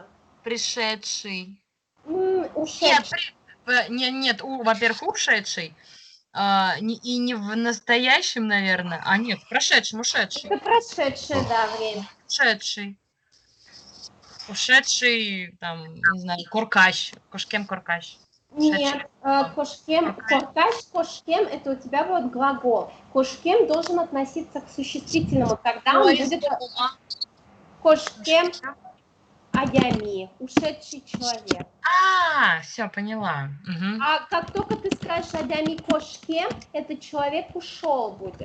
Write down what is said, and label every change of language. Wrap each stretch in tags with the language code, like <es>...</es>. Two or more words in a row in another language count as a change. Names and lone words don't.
<ru>Пришедший. Ушедший. Нет, во-первых, ушедший. И не в настоящем, наверное. А нет, в прошедшем, ушедший. Это прошедшее, да, время. Ушедший. Ушедший, там, не знаю, куркащ.</ru> <udm>Кошкем куркащ. Нет, кошкем, куркащ, кошкем,</udm> <ru>это у тебя будет глагол. Кошкем должен относиться к существительному, тогда он будет</ru> <udm>кошкем адями,</udm> <ru>ушедший человек. Все, поняла. Угу. А как только ты скажешь</ru> <udm>адями кошкем,</udm> <ru>этот человек ушел будет.</ru>